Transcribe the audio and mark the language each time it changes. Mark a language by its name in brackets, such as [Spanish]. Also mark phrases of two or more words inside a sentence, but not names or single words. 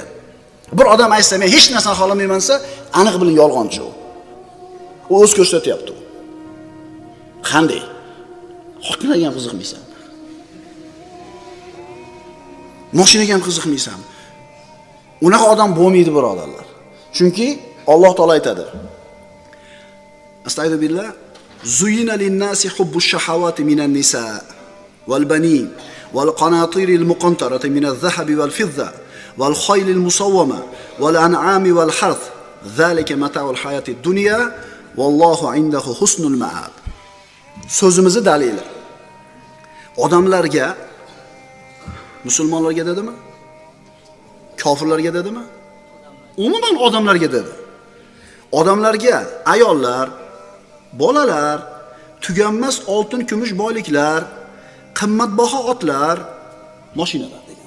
[Uzbek] Bir odam aytsa, men hech narsani xohlamayman desa, aniq bilan yolg'onchi u. U o'z ko'rsatyapti. Qanday? Xotinlarga ham qiziqmaysan. Mashinaga ham qiziqmaysan. Unaqa odam bo'lmaydi, birodarlar. Chunki Alloh taolo aytadi: [Arabic] Astagfirullah. زين للناس حب الشهوات من النساء والبنين والقناطير المقنطرة من الذهب والفضة والخيل المسومة والأنعام والحرث ذلك متاع الحياة الدنيا والله عنده حسن المآب. [Uzbek] So'zimizni dalili. Odamlarga, musulmonlarga dedimi? Kofirlarga dedimi? Umuman odamlarga dedi. Odamlarga ayollar, bolalar, tuganmas oltin, kumush boyliklar, qimmatbaho otlar, mashinalar degan.